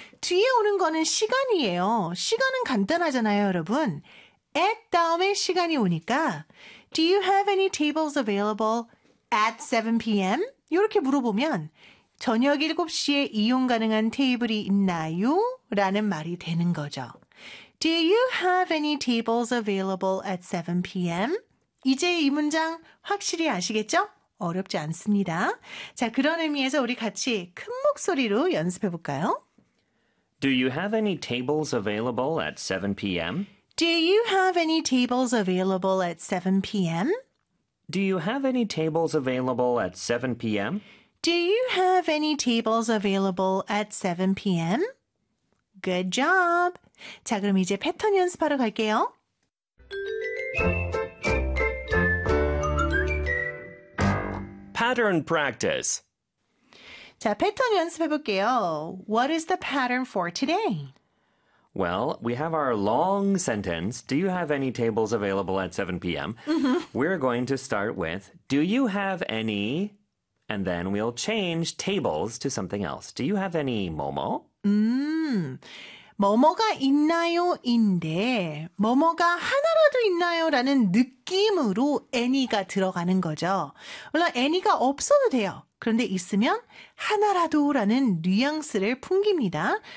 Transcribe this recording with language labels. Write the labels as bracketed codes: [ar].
[ko] 뒤에 오는 거는 시간이에요. 시간은 간단하잖아요, 여러분. [en] at [ko] 다음에 시간이 오니까 [en] Do you have any tables available at 7 p.m.? [ko] 이렇게 물어보면 저녁 7시에 이용 가능한 테이블이 있나요? 라는 말이 되는 거죠. [en] Do you have any tables available at 7 p.m.? [ko] 이제 이 문장 확실히 아시겠죠? 어렵지 않습니다. 자, 그런 의미에서 우리 같이 큰 목소리로 연습해 볼까요? [en] Do you have any tables available at 7 p.m.? Do you have any tables available at 7 p.m.? Do you have any tables available at 7 p.m.? Do you have any tables available at 7 p.m.? Good job! [ko] 자, 그럼 이제 패턴 연습하러 갈게요. 패턴 practice. 자, 패턴 연습해볼게요. [en] What is the pattern for today? Well, we have our long sentence, Do you have any tables available at 7 p.m.? Mm-hmm. We're going to start with, Do you have any... And then we'll change tables to something else. Do you have any 뭐뭐? [ko] 뭐뭐가 있나요?인데 뭐뭐가 하나라도 있나요?라는 느낌으로 any가 들어가는 거죠. 물론 any가 없어도 돼요. 그런데 있으면 하나라도라는 뉘앙스를 풍깁니다.